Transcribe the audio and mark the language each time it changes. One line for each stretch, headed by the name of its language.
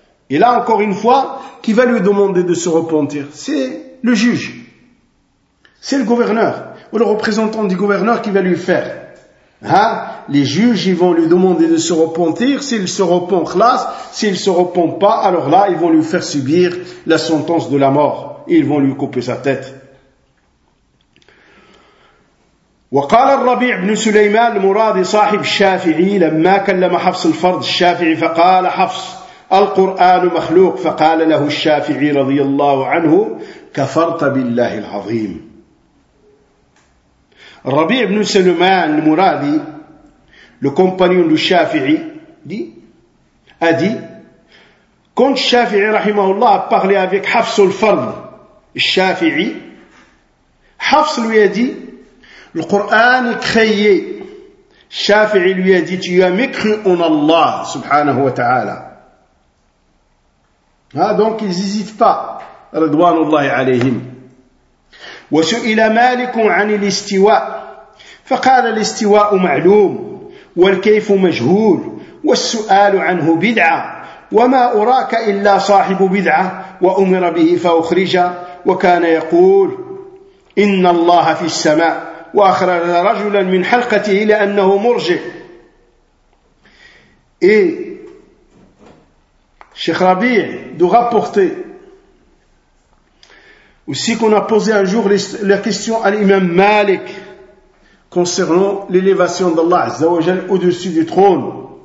French: Et là, encore une fois, qui va lui demander de se repentir? C'est le juge. C'est le gouverneur. Ou le représentant du gouverneur qui va lui faire. Hein? Les juges, ils vont lui demander de se repentir. S'il se repent, khlas. S'il se repent pas, alors là, ils vont lui faire subir la sentence de la mort. Et ils vont lui couper sa tête.
Arabic: وقال الربيع بن سليمان المرادي صاحب الشافعي لما كلم حفص الفرد الشافعي فقال حفص القرآن مخلوق فقال له الشافعي رضي الله عنه كفرت بالله العظيم.
French: الربيع بن سلمان المرادي le compagnon du Shafi'i a dit quand Shafi'i
Arabic: رحمه الله
French: a parlé avec Hafs al-Fard Shafi'i, Hafs lui a dit le Coran est créé. Shafi'i lui a dit tu as mécru en Allah subhanahu wa ta'ala. Ah, donc ils n'hésitent pas.
Arabic: Ridwanullahi alayhim. وسئل مالك عن الاستواء فقال الاستواء معلوم والكيف مجهول والسؤال عنه بدعة وما أراك إلا صاحب بدعة وأمر به فأخرج وكان يقول إن الله في السماء وأخرج رجلا من حلقته لأنه مرجع.
French: Et Cheikh Rabi' de rapporter aussi qu'on a posé un jour la question à l'imam Malik concernant l'élévation d'Allah Azza wa Jal au-dessus du trône.